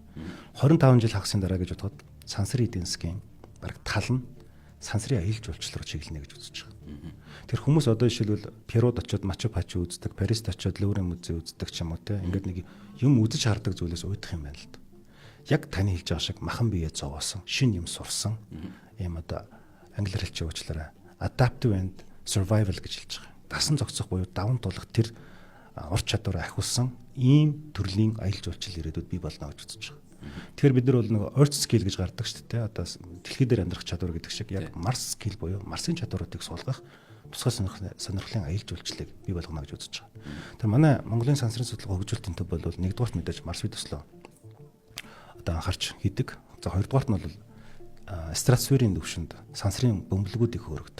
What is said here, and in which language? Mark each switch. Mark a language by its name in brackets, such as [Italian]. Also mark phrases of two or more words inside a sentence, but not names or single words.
[Mongolian] 25 жил хагасын дараа гэж бодоход сансрын эдийн засгийн бараг тал нь сансрын аялал жуулчлал руу чиглэнэ гэж үзэж байгаа. Тэр хүмүүс одоо жишээлбэл Перуд очиод Мачу Пачу үздэг, Парист очиод Луврын музей үздэг ч юм уу те. Ингээд нэг юм үзэж хардаг зүйлээс уйдах юм байна л да. Яг таны хэлж байгаа шиг махан биеэ зовоосон, шин юм сурсан юм одоо англиар хэлж уучлаарай. [English] Adaptive and survival [Mongolian] гэж хэлж байгаа. Дасан зохицох буюу даван тулах тэр ур чадвараа ахиулсан ийм төрлийн аялал жуулчлал ирээдүйд бий болно гэж үзэж байгаа. Тэгэхээр бид нар бол нэг [English] earth skill [Mongolian] гэж гардаг шүү дээ. Одоо дэлхий дээр амьдрах чадвар гэдэг шиг яг [English] Mars skill [Mongolian] буюу Марсын чадваруудыг суулгах тусгай сонирхлын аялал жуулчлалыг бий болгоно гэж үзэж байгаа. Тэр манай Монголын сансрын судалгаа хөгжүүлэлтийн төв бол нэгдүгээрт мэдээж Марс үе төслөө одоо анхаарч хийдэг. За хоёрдугаарт нь бол стратосферийн түвшинд сансрын бөмбөлгүүдийг хөөргөдөг.